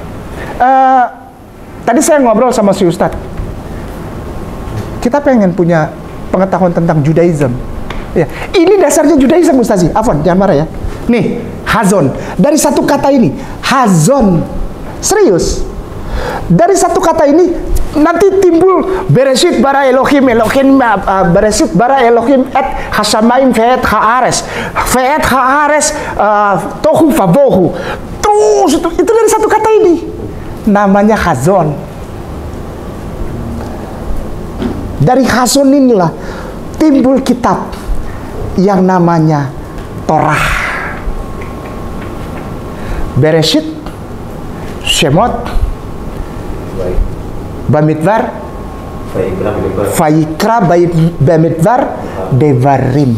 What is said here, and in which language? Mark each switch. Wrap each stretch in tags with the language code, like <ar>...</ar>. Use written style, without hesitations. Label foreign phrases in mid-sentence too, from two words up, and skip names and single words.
<id>Tadi saya ngobrol sama si Ustadz. Kita pengen punya pengetahuan tentang Judaism. Ya, ini dasarnya Judaism Ustadz. Afwan, jangan marah ya. Nih, Hazon. Dari satu kata ini, Hazon. Serius. Dari satu kata ini nanti timbul</id> <he>בראשית ברא אלוהים בראשית ברא אלוהים את השמים ואת הארץ תוהו ובוהו.</he> <id>Terus itu dari satu kata ini. Namanya Hazon. Dari Hazon inilah timbul kitab yang namanya Torah. Bereshit, Shemot, Bamidbar, Vaikra, Bamidbar, Devarim.</id>